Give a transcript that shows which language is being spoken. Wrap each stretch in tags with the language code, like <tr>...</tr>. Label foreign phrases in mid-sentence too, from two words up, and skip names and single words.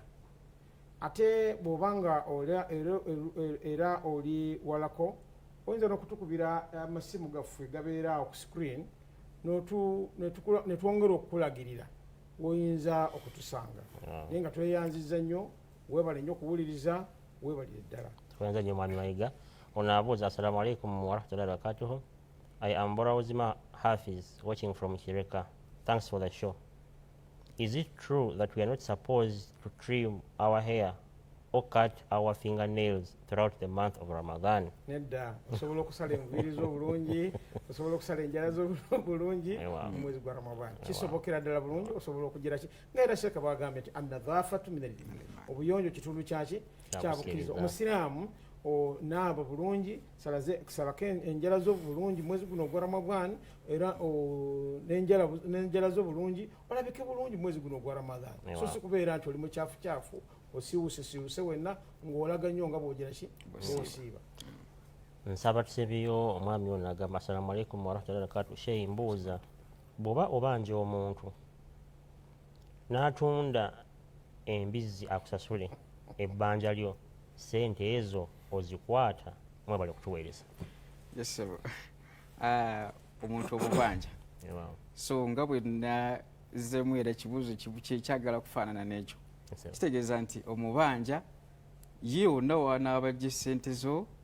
<lg>Ate bw'oba nga era oli walako oyinza n'okutukubira amasimu gaffe gabeera awo ku screen ne twongera okukulagirira woyinza okutusanga naye nga tweyanziza nnyo weebale nnyo okuwuliriza weebalire ddala. Tweyanza nnyo Mwami Mayiga. Ono abuuza</lg> <ar>السلام عليكم ورحمة الله وبركاته.</ar> <en>I am Borauzima Hafiz watching from Kireka. Thanks for the show. Is it true that we are not supposed to trim our hair or cut our fingernails throughout the month of Ramadan?</en> <lg>Nedda osobola okusala enviiri z'obulungi osobola okusala enjala z'obulungi mu mwezi gwa Ramadan kisobokera ddala bulungi osobola okugira ki ngaera Sheikh bagambye nti</lg> <ar>النظافة من الإيمان</ar> <lg>obuyonjo kitundu kyaki kyabukkiriza. Omusiraamu naaba bulungi salako enjala z'obulungi mwezi guno ogwa Ramadan era n'enjala z'obulungi olabike bulungi mwezi guno ogwa Ramadan so si kubeera nti oli mu kyafu osiwuse wenna ng'olaga nnyo nga bw'ogira ki bw'osiiba. Nsaba tusebeyo omwami ono agamba</lg> <ar>السلام عليكم ورحمة الله وبركاته.</ar> <lg>Sheyi mbuuza bw'oba obanja omuntu n'atunda embizzi akusasule ebbanja lyo sente ezo ozikwata mwebale kutuweereza? Yes, omuntu obubanja so nga bwe nazzemu era ekibuuzo kyekyagala kufaanana n'ekyo kitegeeza nti omubanja ye wonna wanaabajja essente zo</lg>